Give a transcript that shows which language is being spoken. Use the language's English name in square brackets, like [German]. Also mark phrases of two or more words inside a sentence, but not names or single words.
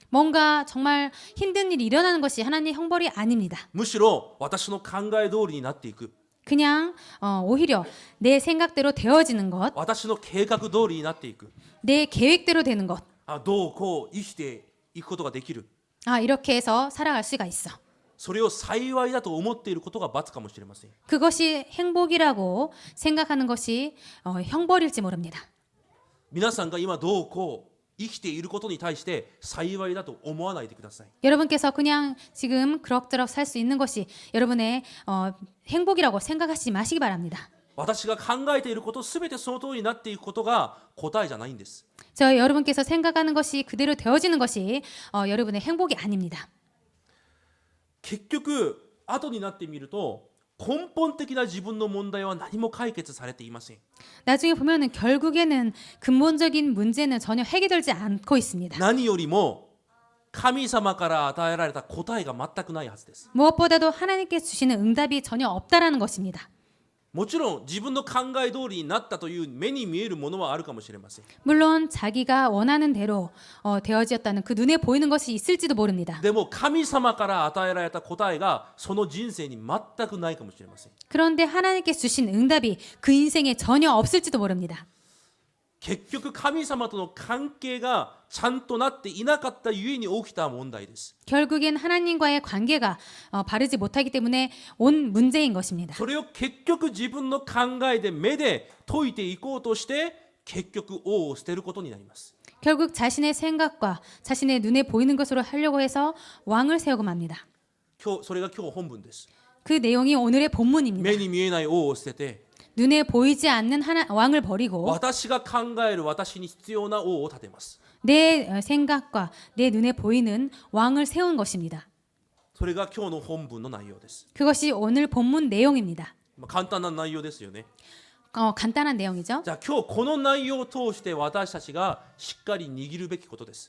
[Korean] 뭔가 정말 힘든 일이 일어나는 것이 하나님의 형벌이 아닙니다. [Japanese] むしろ私の考え通りになっていく、 [Korean] 그냥 오히려 내 생각대로 되어지는 것, [Japanese] 私の計画通りになっていく、 [Korean] 내 계획대로 되는 것. [Japanese] どうこう生きていくことができる、 [Korean] 이렇게 해서 살아갈 수가 있어. [Japanese] それを幸いだと思っていることが罰かもしれません。 [Korean] 그것이 행복이라고 생각하는 것이 형벌일지 모릅니다. [Japanese] 皆さんが今どうこう生きていることに対して幸いだと思わないでください。 [Korean] 여러분께서 그냥 지금 그럭저럭 살 수 있는 것이 여러분의 행복이라고 생각하지 마시기 바랍니다. [Japanese] 私が考えていることすべてその通りになっていくことが答えじゃないんです。 [Korean] 여러분께서 생각하는 것이 그대로 되어지는 것이 여러분의 행복이 아닙니다. [Japanese] 結局後になってみると根本的な自分の問題は何も解決されていません。 [Korean] 나중에 보면은 결국에는 근본적인 문제는 전혀 해결되지 않고 있습니다. [Japanese] 何よりも神様から与えられた答えが全くないはずです。 [Korean] 무엇보다도 하나님께 주시는 응답이 전혀 없다라는 것입니다. [Japanese] もちろん自分の考え通りになったという目に見えるものはあるかもしれません。 [Korean] 물론 자기가 원하는 대로 되어졌다는 그 눈에 보이는 것이 있을지도 모릅니다. [Japanese] でも神様から与えられた答えがその人生に全くないかもしれません。 [Korean] 그런데 하나님께 주신 응답이 그 인생에 전혀 없을지도 모릅니다. [Japanese] 結局神様との関係がちゃんとなっていなかったゆえに起きた問題です。 [Korean] 결국엔 하나님과의 관계가 바르지 못하기 때문에 온 문제인 것입니다. [Japanese] それを結局自分の考えで目で解いていこうとして結局王を捨てることになります。 [Korean] 결국 자신의 생각과 자신의 눈에 보이는 것으로 하려고 해서 왕을 세우고 맙니다. [Japanese] それが今日本文です。 [Korean] 그 내용이 오늘의 본문입니다. [Japanese] 目に見えない王を捨てて [Korean] 눈에 보이지 않는 왕을 버리고 [Japanese] 私が考える私に必要な王を立てます。 [Korean] 내 생각과 내 눈에 보이는 왕을 세운 것입니다. [Japanese] それが今日の本文の内容です。 [Korean] 그것이 오늘 본문 내용입니다. [Japanese] 簡単な内容ですよね。 [Korean] 간단한 내용이죠. [Japanese] じゃあ今日この内容を通して私たちがしっかり握るべきことです。